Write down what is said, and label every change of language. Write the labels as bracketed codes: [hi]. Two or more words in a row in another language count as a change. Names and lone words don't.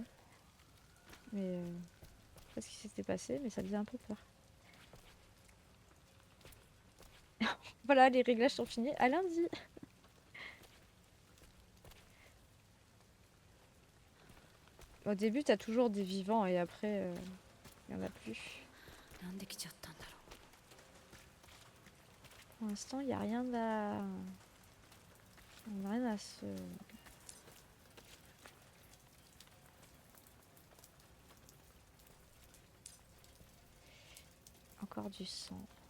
[fr] Mais je sais pas ce qui s'était passé, mais ça faisait un peu peur. Voilà, les réglages sont finis. À lundi. Au début, t'as toujours des vivants et après, il y en a plus. [ja] なんで来ちゃったんだろ [fr] Pour l'instant, il n'y a rien à... On n'a rien à se... Encore du sang.